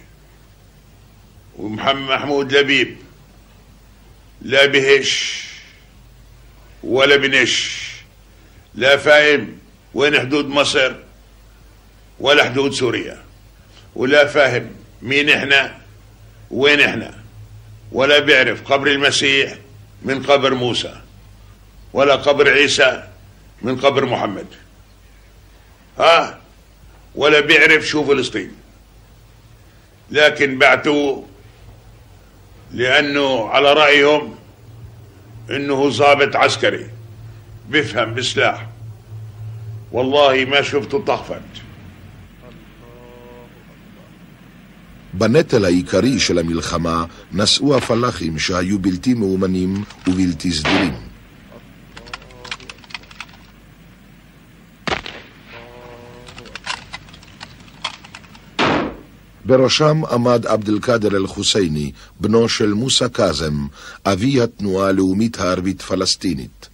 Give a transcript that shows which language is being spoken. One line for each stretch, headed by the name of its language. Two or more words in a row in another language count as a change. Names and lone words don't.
Arabic: ومحمد محمود لبيب لا بهش ولا بنش، لا فاهم وين حدود مصر ولا حدود سوريا، ولا فاهم مين احنا وين احنا، ولا بيعرف قبر المسيح من قبر موسى، ولا قبر عيسى من قبر محمد، ولا بيعرف شو فلسطين. لكن بعتوه لأنه على رأيهم إنه ضابط عسكري بفهم بسلاح. والله ما شفته طخفت.
Hebrew: בנטל העיקרי של המלחמה נשאו הפלחים שהיו בלתי מאומנים ובלתי סדירים. בראשם עמד עבד אל-קאדר אל-חוסייני, בנו של מוסא קאזם, אבי התנועה הלאומית הערבית פלסטינית.